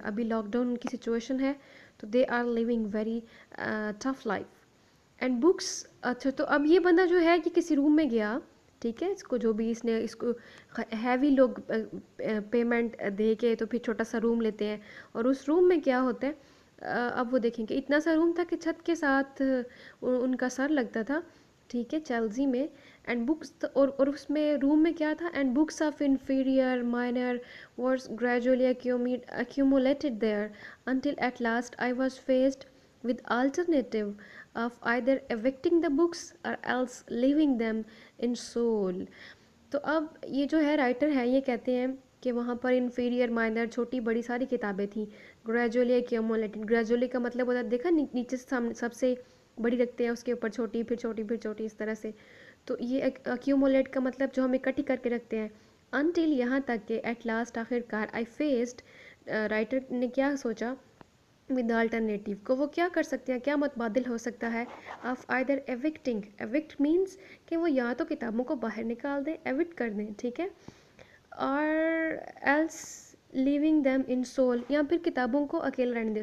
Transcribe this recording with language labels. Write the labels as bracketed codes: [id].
[ur] ابھی lock down کی situation ہے تو [en] They are living very tough life. [ur] And books. اچھا، تو اب یہ بندہ جو ہے کہ کسی روم میں گیا ٹھیک ہے، اس کو جو بھی اس نے اس کو ہیوی لوگ پیمنٹ دے کے تو پھر چھوٹا سا روم لیتے ہیں، اور اس روم میں کیا ہوتا ہے، اب وہ دیکھیں کہ اتنا سا روم تھا کہ چھت کے ساتھ ان کا سر لگتا تھا، ٹھیک ہے، چیلسی میں. [en] and books, [ur] اور اس میں روم میں کیا تھا، [en] And books of inferior minor verse gradually accumulated there until at last I was faced with alternative of either evicting the books or else leaving them in Seoul. [ur] تو اب یہ جو ہے رائٹر ہے یہ کہتے ہیں کہ وہاں پر انفیریئر مائنر چھوٹی بڑی ساری کتابیں تھیں. گریجولی ایکیومولیٹڈ، گریجولی کا مطلب ہوتا ہے دیکھا نیچے سے سامنے سب سے بڑی رکھتے ہیں، اس کے اوپر چھوٹی، پھر چھوٹی، پھر چھوٹی، اس طرح سے. تو یہ ایکیومولیٹ کا مطلب جو ہم اکٹھی کر کے رکھتے ہیں. انٹل یہاں تک کہ [en] at last [ur] آخر کار [en] I faced, [ur] رائٹر نے کیا سوچا، ود آلٹرنیٹیو کو وہ کیا کر سکتے ہیں، کیا متبادل ہو سکتا ہے، آف آئدر ایوکٹنگ، ایوکٹ مینس کہ وہ یا تو کتابوں کو باہر نکال دیں، ایوکٹ کر دیں، ٹھیک ہے، اور [en] else leaving them in Seoul, [ur] یا پھر کتابوں کو اکیلے رہنے دیں.